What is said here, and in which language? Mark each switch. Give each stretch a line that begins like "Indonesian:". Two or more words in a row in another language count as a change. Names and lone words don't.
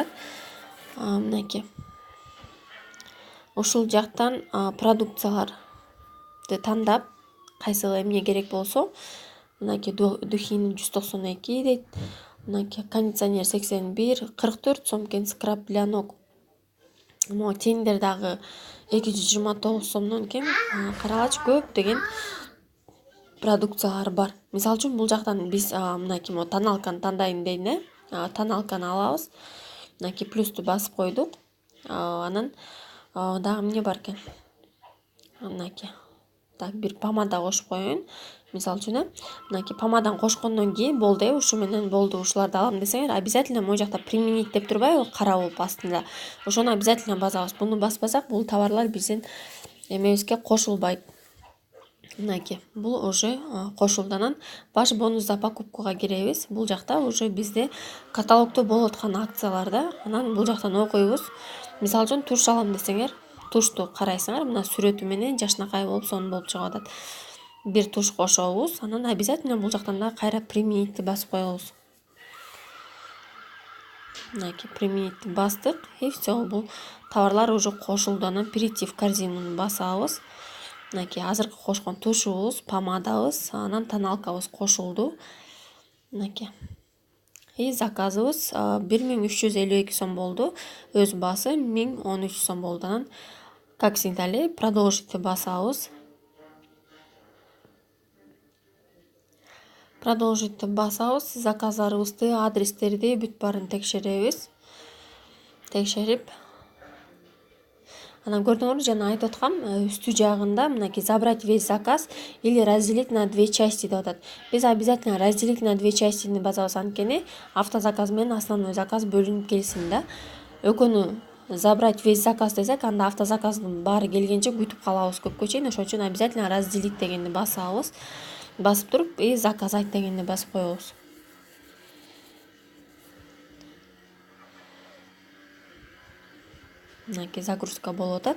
Kyrgyz: Мынакей. Ушул жактан продукцияларды тандап, кайсыл эмне керек болсо, мынакей духин 192 дейт. Мынакей кондиционер 81, 44 сом экен,
Russian: скраб для ног.
Kyrgyz: Могу тендер дагы 229 сомдон экен. Карагачы, көптөгөн продукциялар бар. Мисалы үчүн бул жактан биз мынакей тоналканы тандайын дейин, тоналканы алабыз. Мынакей плюсту басып койдук. Анан дагы эмне бар экен? Мынакей. Так, бир помада кошуп коеюн. Мисалы үчүн, мынакей помаданы кошкондон кийин болду, ушу менен болду, ушуларды алам десеңер, обязательно могу жакта применить деп турбайбы, кара болуп астында. Ошону обязательно басабыз. Буну баспасак, бул товарлар биздин эмебизге кошулбайт. Мынакей, бул уже кошулду. Анан
Russian: ваш бонус за покупкуга
Kyrgyz: киребиз. Бул жакта уже бизде каталогдо болуп аткан акцияларда. Анан бул жактан окуйбуз. Мисалы үчүн туш алам десеңер, тушту карайсыңар, мына сүрөтү менен жакшынакай болуп сонун болуп чыгып атат. Бир туш кошобуз, анан обязательно бул жактан да кайра применить басып коебуз. Мынакей применить бастык,
Russian: и все,
Kyrgyz: бул товарлар уже кошулду. Анан
Russian: перейти в корзину
Kyrgyz: басабыз. Мынакей азыркы кошкон тушубуз, помадабыз, анан тоналкабыз кошулду. Мынакей. И заказыбыз 1352 сом болду. Өз баасы 1013 сом болду. Анан
Russian: как всегда
Kyrgyz: эле продолжить басабыз. Продолжить басабыз, заказдарыбызды, адрестерди бүт баарын текшеребиз. Текшерип, анан көрдүңөрбү, жана айтып аткам, үстү жагында мынакей
Russian: забрать весь заказ или разделить на 2 части
Kyrgyz: деп атат. Биз обязательно
Russian: разделить на 2 частини
Kyrgyz: басабыз, анткени автозаказ менен основной заказ бөлүнүп келсин да. Экөөнү
Russian: забрать весь заказ
Kyrgyz: десек, анда автозаказдын баары келгенче күтүп калабыз көпкө чейин. Ошон үчүн обязательно разделить дегенди басабыз. Басып туруп, и заказать дегенди басып коебуз. Мынакей загрузка болуп атат.